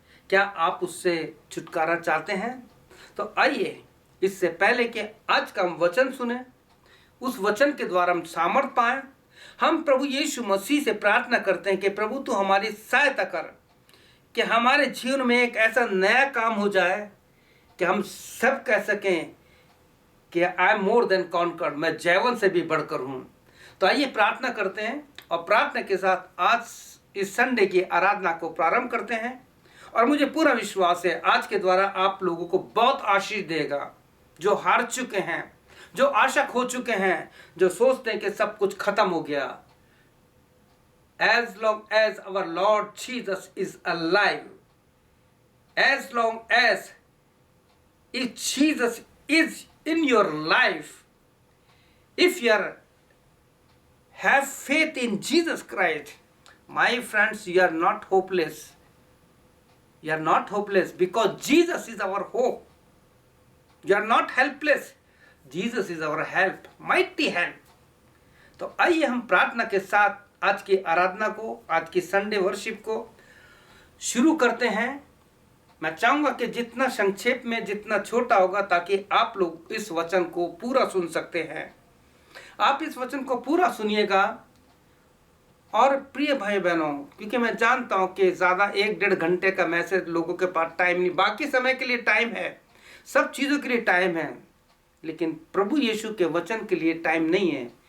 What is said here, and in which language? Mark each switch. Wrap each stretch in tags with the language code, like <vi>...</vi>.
<hi>क्या आप उससे छुटकारा चाहते हैं? तो आइए, इससे पहले कि आज का हम वचन सुने, उस वचन के द्वारा हम सामर्थ पाएं, हम प्रभु यीशु मसीह से प्रार्थना करते हैं कि प्रभु तू हमारी सहायता कर, कि हमारे जीवन में एक ऐसा नया काम हो जाए कि हम सब कह सकें कि</hi> <en>I am more than conquered,</en> <hi>मैं जयवंत से भी बढ़कर हूँ। तो आइए प्रार्थना करते हैं और प्रार्थना के साथ आज इस संडे की आराधना को प्रारंभ करते हैं। और मुझे पूरा विश्वास है आज के द्वारा आप लोगों को बहुत आशीष देगा। जो हार चुके हैं, जो आशा खो चुके हैं, जो सोचते हैं कि सब कुछ खत्म हो गया,</hi> <en>as long as our Lord Jesus is alive, as long as if Jesus is in your life, if you have faith in Jesus Christ, my friends, you are not hopeless. You are not hopeless because Jesus is our hope. You are not helpless. Jesus is our help, mighty help.</en> <hi>तो आइए हम प्रार्थना के साथ आज की आराधना को, आज की संडे वर्शिप को शुरू करते हैं। मैं चाहूंगा कि जितना संक्षेप में, जितना छोटा होगा, ताकि आप लोग इस वचन को पूरा सुन सकते हैं। आप इस वचन को पूरा सुनिएगा। और प्रिय भाई बहनों, क्योंकि मैं जानता हूं कि ज़्यादा 1-1.5 घंटे का मैसेज लोगों के पास टाइम नहीं, बाकी समय के लिए टाइम है, सब चीज़ों के लिए टाइम है, लेकिन प्रभु यीशु के वचन के लिए टाइम नहीं है।</hi>